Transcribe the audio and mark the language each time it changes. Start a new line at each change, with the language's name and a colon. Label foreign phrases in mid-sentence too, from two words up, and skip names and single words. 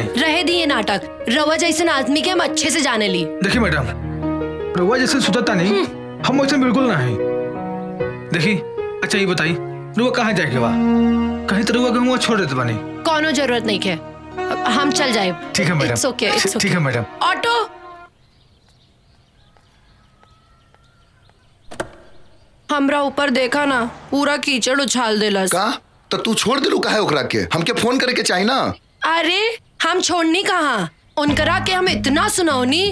Bhojpuri: रहे दिए नाटक, रवा जैसन आदमी के हम अच्छे से जाने ली। देखी मैडम, रउआ जैसे सुतता नहीं, हम वैसे बिल्कुल नहीं। देखी अच्छा ये बताई, रउआ कहाँ जाए के बा? कहीं तो रउआ के हम छोड़ देते बानी। कोनो जरूरत नहीं है, हम चल जाए। ठीक है मैडम।
English: It's okay, it's okay.
Bhojpuri: ठीक है मैडम। ऑटो। हमरा ऊपर देखा ना, पूरा कीचड़ उछाल देलस। का तो तू छोड़ दिलू काहे ओकरा के? हमके फोन करे के चाहिए ना। अरे हम छोड़नी कहाँ, उनकरा के हम इतना सुनौनी।